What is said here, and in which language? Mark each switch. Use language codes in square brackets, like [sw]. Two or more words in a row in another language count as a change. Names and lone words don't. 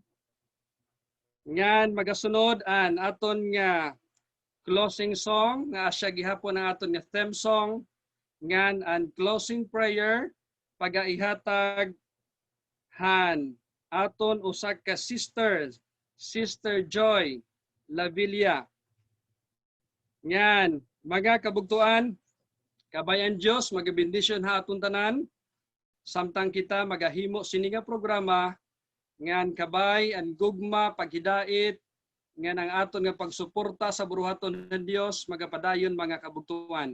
[war] Ngan magasunod an aton nga closing song nga asya gihapon ang aton nga theme song, ngan an closing prayer pagaihatag han aton usa ka sisters, Sister Joy Lavilla. Ngan, mga kabugtuan, kabayan Diyos, magabindisyon ha aton tanan, samtang kita magahimo sini nga programa, ngan kabay, ang gugma, paghidait, ngan ang aton nga pagsuporta sa buruhaton ng Diyos, magapadayon mga kabugtuan.